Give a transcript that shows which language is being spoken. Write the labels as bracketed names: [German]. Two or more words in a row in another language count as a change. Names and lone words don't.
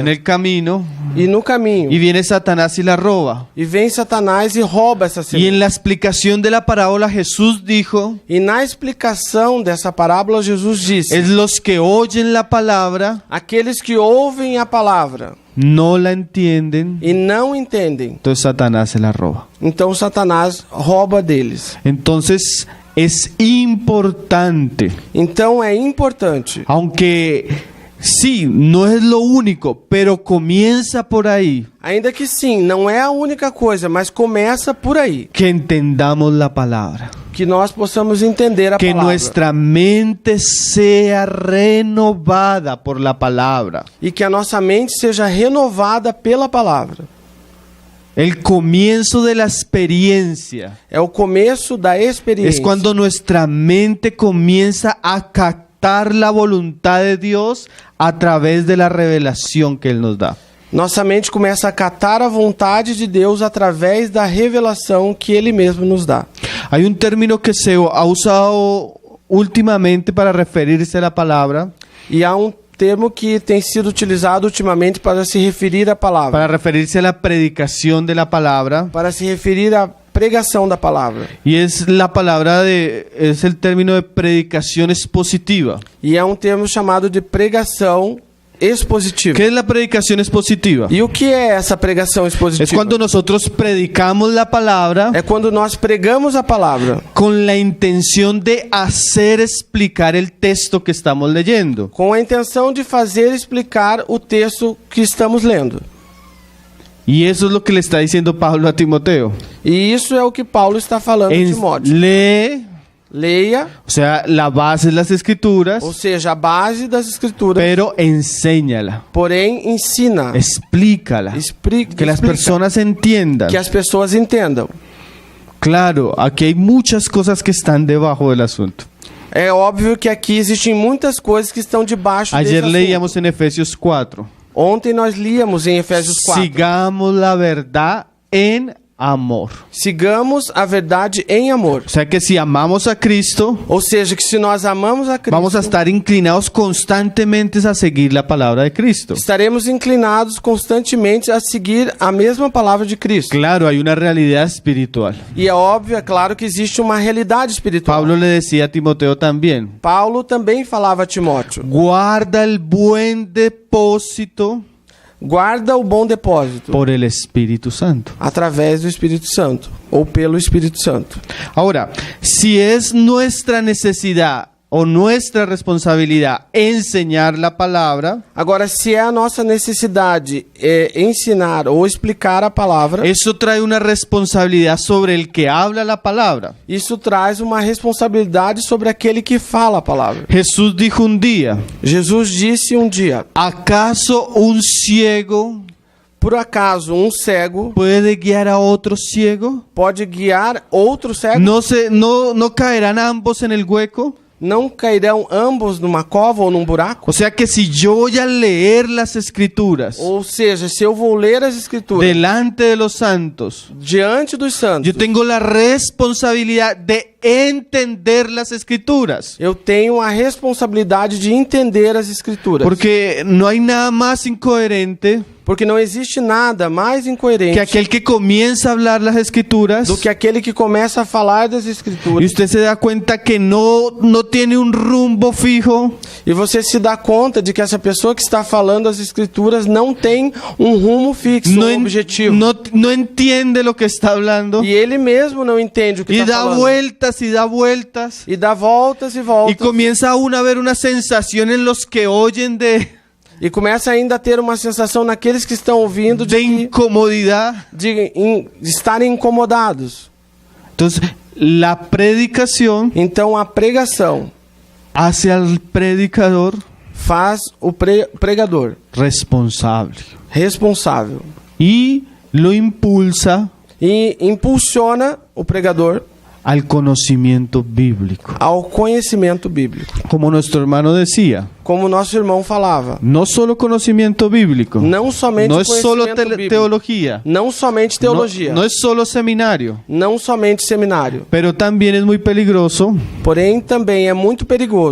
[Spanish] en el camino, [Portuguese] e no caminho, [Spanish] y viene Satanás y la roba. [Portuguese] e vem Satanás e rouba essa [Spanish] Y [Portuguese] semente. [Spanish] en la explicación de la parábola Jesús dijo: [Portuguese] E na explicação dessa parábola, Jesus disse: [Spanish] es los que oyen la palabra, [Portuguese] aqueles que ouvem a palavra [Spanish] no la entienden, [Portuguese] e não entendem, [Spanish] entonces Satanás se la roba. [Portuguese] então Satanás rouba deles. [Spanish] Entonces es importante, [Portuguese] Então é importante, [Spanish] aunque sí, no es lo único, pero comienza por ahí, [Portuguese] ainda que sim, não é a única coisa, mas começa por aí, [Spanish] que entendamos la palabra, [Portuguese] que nós possamos entender a [Spanish] que [Portuguese] palavra [Spanish] nuestra mente sea renovada por la palabra. [Portuguese] e que a nossa mente seja renovada pela palavra. [Spanish] El comienzo de la experiencia [Portuguese] É o começo da experiência. [Spanish] es cuando nuestra mente comienza a captar la voluntad de Dios a través de la revelación que Él nos da. [Portuguese] Nossa mente começa a catar a vontade de Deus através da revelação que Ele mesmo nos dá. [Spanish] Hay un término que se ha usado últimamente para referirse a la palabra, [Portuguese] E há um termo que tem sido utilizado ultimamente para se referir à palavra, [Spanish] para referirse a la predicación de la palabra, [Portuguese] para se referir à pregação da palavra. [Spanish] y es es el término de predicación expositiva. [Portuguese] E é um termo chamado de pregação expositiva. [Spanish] ¿Qué es la predicación expositiva? [Portuguese] E o que é essa pregação expositiva? [Spanish] Es cuando nosotros predicamos la palabra [Portuguese] É quando nós pregamos a palavra [Spanish] con la intención de hacer explicar el texto que estamos leyendo. [Portuguese] com a intenção de fazer explicar o texto que estamos lendo. [Spanish] Y eso es lo que le está diciendo Pablo a Timoteo. [Portuguese] E isso é o que Paulo está falando a Timóteo. [Spanish] Lee, [Portuguese] Leia, [Spanish] o sea, la base de las escrituras, [Portuguese] ou seja, a base das escrituras, [Spanish] pero enséñala, [Portuguese] porém ensina, [Spanish] explícala, que las personas entiendan. [Portuguese] que as pessoas entendam. [Spanish] Claro, aquí hay muchas cosas que están debajo del asunto. [Portuguese] É óbvio que aqui existem muitas coisas que estão debaixo desse [Spanish] Ayer [Portuguese] assunto. [Spanish] leíamos en Efesios 4. [Portuguese] Ontem nós líamos em Efésios 4. [Spanish] Sigamos la verdad en amor. [Portuguese] Sigamos a verdade em amor. [Spanish] O sea que si amamos a Cristo, [Portuguese] Ou seja, que se nós amamos a Cristo, [Spanish] vamos a estar inclinados constantemente a seguir la palabra de Cristo. [Portuguese] estaremos inclinados constantemente a seguir a mesma palavra de Cristo. [Spanish] Claro, hay una realidad espiritual. [Portuguese] E é óbvio, é claro que existe uma realidade espiritual. [Spanish] Pablo le decía a Timoteo también, [Portuguese] Paulo também falava a Timóteo: [Spanish] guarda el buen depósito [Portuguese] guarda o bom depósito [Spanish] por el Espíritu Santo. [Portuguese] através do Espírito Santo, ou pelo Espírito Santo. [Spanish] Ahora, si es nuestra necesidad o nuestra responsabilidad enseñar la palabra, [Portuguese] Agora, se é a nossa necessidade ensinar ou explicar a palavra, [Spanish] eso trae una responsabilidad sobre el que habla la palabra. [Portuguese] isso traz uma responsabilidade sobre aquele que fala a palavra. [Spanish] Jesús dijo un día, [Portuguese] Jesus disse um dia: [Spanish] ¿acaso un ciego [Portuguese] por acaso um cego [Spanish] puede guiar a otro ciego? [Portuguese] pode guiar outro cego? [Spanish] ¿No caerán ambos en el hueco? [Portuguese] Não cairão ambos numa cova ou num buraco? [Spanish] O sea que si yo voy a leer las escrituras [Portuguese] Ou seja, se eu vou ler as escrituras [Spanish] delante de los santos, [Portuguese] diante dos santos, [Spanish] yo tengo la responsabilidad de entender las escrituras. [Portuguese] eu tenho a responsabilidade de entender as escrituras. [Spanish] Porque no hay nada más incoherente [Portuguese] Porque não existe nada mais incoerente [Spanish] que aquel que comienza a hablar las escrituras [Portuguese] do que aquele que começa a falar das [Spanish] y [Portuguese] escrituras [Spanish] usted se da cuenta que no tiene un rumbo fijo, [Portuguese] e você se dá conta de que essa pessoa que está falando as escrituras não tem um rumo fixo, [Spanish] no, [Portuguese] um en- objetivo. [Spanish] no entiende lo que está hablando [Portuguese] E ele mesmo não entende o que [Spanish] y [Portuguese] está [Spanish] da [Portuguese] falando. [Spanish] vueltas y da vueltas [Portuguese] E dá voltas e [Spanish] y [Portuguese] voltas. [Spanish] comienza uno a ver una sensación en los que oyen [Portuguese] E começa ainda a ter uma sensação naqueles que estão ouvindo [Spanish] de incomodidad. [Portuguese] de estarem incomodados. [Spanish] Entonces, la predicación [Portuguese] Então a pregação [Spanish] hace al predicador [Portuguese] faz o pregador [Spanish] responsable [Portuguese] responsável [Spanish] y lo impulsa [Portuguese] e impulsiona o pregador [Spanish] al conocimiento bíblico. [Portuguese] ao conhecimento bíblico. [Spanish] Como nuestro hermano decía, [Portuguese] Como nosso irmão falava, [Spanish] no solo conocimiento bíblico, [Portuguese] não somente [Spanish] no es solo [Portuguese] conhecimento bíblico, [Spanish] teología, [Portuguese] não somente teologia, [Spanish] no es solo seminario, [Portuguese] não somente seminário, [Spanish] pero también es muy peligroso [Portuguese] porém também é muito perigoso